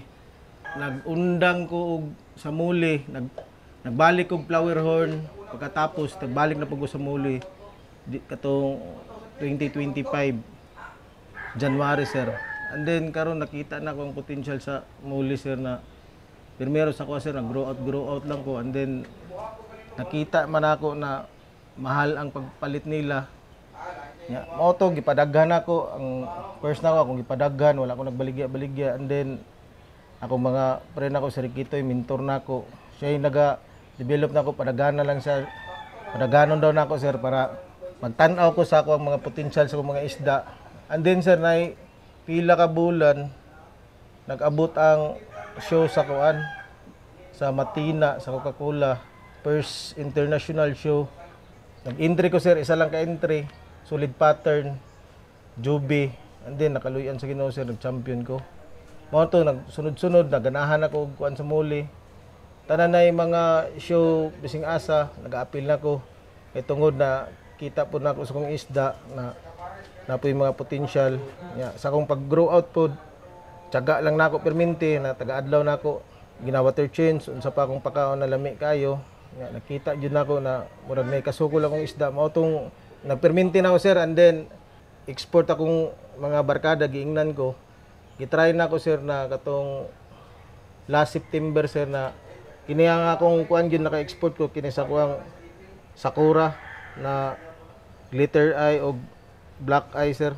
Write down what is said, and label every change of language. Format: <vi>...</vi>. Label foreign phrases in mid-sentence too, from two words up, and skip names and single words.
<ceb>Nag-undang ko sa Muli, nagbalik ko flower horn, pagkatapos nagbalik na po ko sa Muli katong 2025 January sir.</ceb> <en>And then</en> <ceb>karon nakita na ko ang potential sa Muli sir na primero sa ko sir</ceb> <en>grow out</en> <ceb>lang ko</ceb> <en>and then</en> <ceb>nakita man ako na mahal ang pagpalit nila. Ya, mao to gipadaghan ako ang first na ako akong gipadaghan wala ko nagbaligya</ceb> <en>and then</en> <ceb>ako mga friend ako si Riquito mentor na ako. Siya yung naga-develop na ako padaghan na lang siya. Padaghanon daw na ako sir para magtan-aw ko sa ako ang mga potential sa mga isda.</ceb> <en>And then</en> <ceb>sir na pila ka bulan nag-abot ang show sa kuan sa Matina sa Coca-Cola</ceb> <en>first international show.</en> <ceb>Nag-entry ko sir, isa lang ka entry, solid pattern, Juby,</ceb> <en>and then</en> <ceb>nakaluyan sa Ginoo sir, nag-champion ko. Mao to nagsunod-sunod naganahan ako kuan sa Muli. Tanan na mga show bising asa, nag-appeal na ko. Kay tungod na kita po na ako sa kong isda na po yung mga potential. Sa akong pag-grow out po, tiyaga lang na ako perminti, na taga-adlaw na ako, gina-water change, unsa pa akong pakaon na lami kayo. Nakita dyan na ako na murag may kasukol akong isda. Mautong nagperminti na ako sir,</ceb> <en>and then</en> <ceb>export akong mga barkada, giingnan ko. Gitry na ako sir na katong</ceb> <en>last September</en> <ceb>sir na kiniyang akong kuan dyan naka-export ko, kinisa ko ang Sakura na</ceb> <en>glitter eye</en> <ceb>o</ceb> <en>black eye</en> <ceb>sir.</ceb>